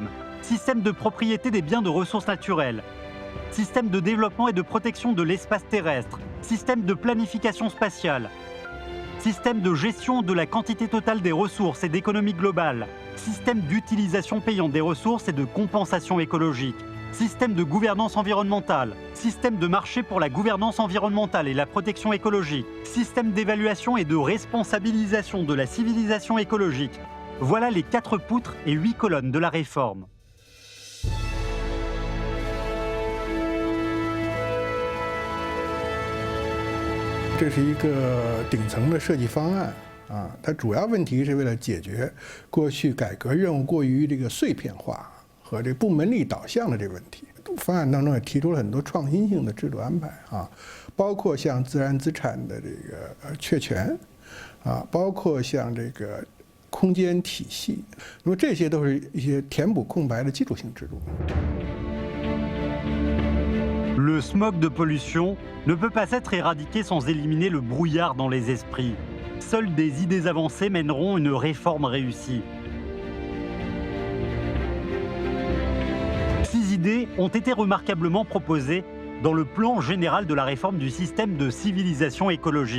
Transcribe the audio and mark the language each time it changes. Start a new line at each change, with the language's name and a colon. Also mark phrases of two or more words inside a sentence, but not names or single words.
French: Système de propriété des biens de ressources naturelles, système de développement et de protection de l'espace terrestre, système de planification spatiale, système de gestion de la quantité totale des ressources et d'économie globale, système d'utilisation payante des ressources et de compensation écologique, système de gouvernance environnementale, système de marché pour la gouvernance environnementale et la protection écologique, système d'évaluation et de responsabilisation de la civilisation écologique. Voilà les 4 poutres et 8 colonnes de la réforme.
Chinese: 这是一个顶层的设计方案啊，它主要问题是为了解决过去改革任务过于这个碎片化和这部门力导向的这个问题。方案当中也提出了很多创新性的制度安排啊，包括像自然资产的这个确权啊，包括像这个空间体系，那么这些都是一些填补空白的基础性制度。
French: Le smog de pollution ne peut pas être éradiqué sans éliminer le brouillard dans les esprits. Seules des idées avancées mèneront une réforme réussie. 6 idées ont été remarquablement proposées dans le plan général de la réforme du système de civilisation écologique.